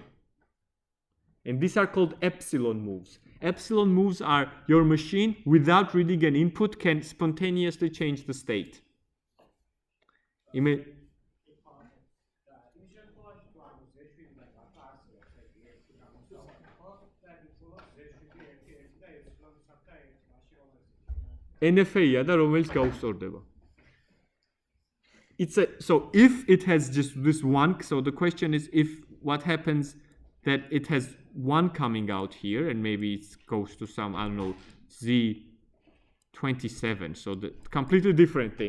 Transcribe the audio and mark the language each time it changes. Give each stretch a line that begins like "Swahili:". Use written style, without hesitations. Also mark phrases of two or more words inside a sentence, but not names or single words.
English: And these are called epsilon moves. Epsilon moves are your machine, without reading an input, can spontaneously change the state.
Georgian: NFA-ია და რომელიც გაუსწორდება.
English: So if it has just this 1, so the question is what happens that it has 1 coming out here, and maybe it goes to some, I don't know, Z27, so the completely different thing.